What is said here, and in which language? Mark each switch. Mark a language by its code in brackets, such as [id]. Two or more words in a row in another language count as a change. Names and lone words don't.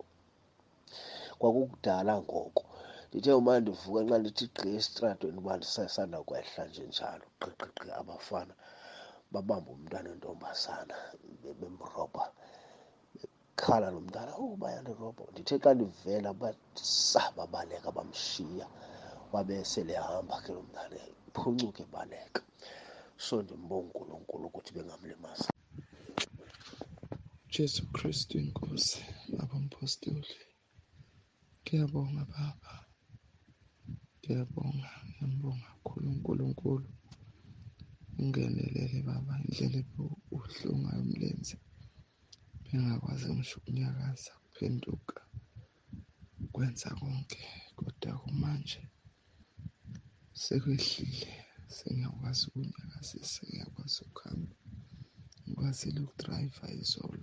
[xh] Kwakukudala ngoko ndithe uma ndivuka nxa ndithi gqi esitratweni uba ndisasanda kwehla nje njalo qiqiqi abafana babamba umntwana wentombazana bemrobha, bekhala lo mntana bayandirobha. Ndithe xa ndivela babaleka bamshiya, wabe sele hamba ke lo mntana phuncuke baleka. [zu] So ndimbonga uNkulunkulu ukuthi bengamlimazi. Jesu Kristu inkosi, abapostoli, ngiyabonga Baba, ngiyabonga kakhulu uNkulunkulu. Ungenelele Baba indlela uhlungayo umlenze, bengakwazi ngisho ukunyakaza, kuphenduka, kwenza konke, kodwa kumanje sekwehlile, sengiyakwazi ukunyakazisa, ngiyakwazi ukuhamba, ngikwazile ukudrayiva izolo.